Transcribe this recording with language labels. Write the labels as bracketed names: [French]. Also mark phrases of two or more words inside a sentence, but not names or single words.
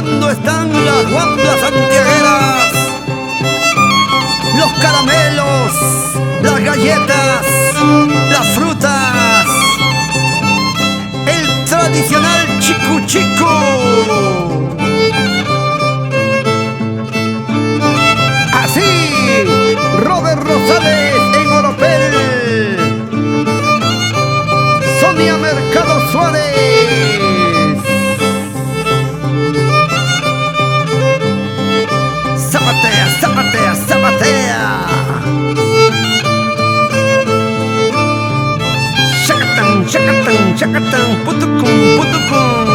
[Spanish] están las guamblas santiagueras, los caramelos, las galletas, las frutas, el tradicional chicu chicu. Así, Robert Rosales en Oropel, Sonia Mercado Suárez. Zapatea, zapatea, zapatea. Shakatan, shakatan, shakatan, putucum, putucum.